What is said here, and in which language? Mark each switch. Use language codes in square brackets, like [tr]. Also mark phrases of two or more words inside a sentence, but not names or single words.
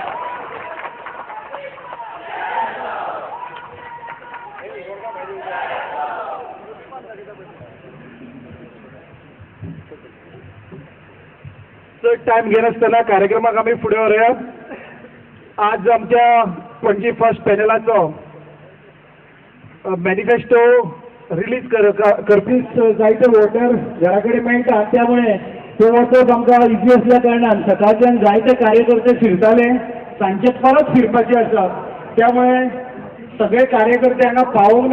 [mr] टाइम घेत असताना कार्यक्रमाक आम्ही पुढे वरूया. [kok] आज आमच्या 21st पॅनलाचो मॅनिफेस्टो रिलीज करपीस जायते वोटर घरा कडेन मेळटा, त्यामुळे ते वचप आमकां इजी आसल्या कारणान सकाळच्यान जायते कार्यकर्ते फिरताले, सांजचे परत फिरपाचे आसा. त्यामुळे सगळे कार्यकर्ते हांगा पावूंक ना.